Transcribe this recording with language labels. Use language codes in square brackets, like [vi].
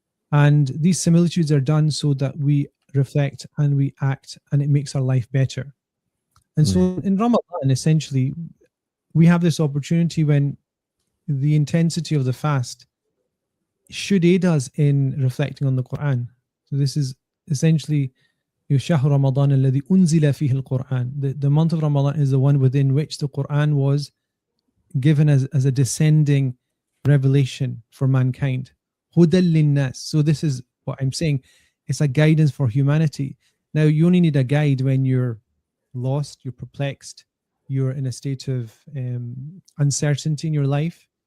[en] And these similitudes are done so that we reflect and we act, and it makes our life better. And so in Ramadan, essentially, we have this opportunity when the intensity of the fast should aid us in reflecting on the Quran. So this is essentially [ar] شهر رمضان الذي أنزل فيه القرآن. [en] The month of Ramadan is the one within which the Quran was given as a descending revelation for mankind. [ar] هدى للناس. [en] So this is what I'm saying. It's a guidance for humanity. Now, you only need a guide when you're lost, you're perplexed, you're in a state of uncertainty in your life.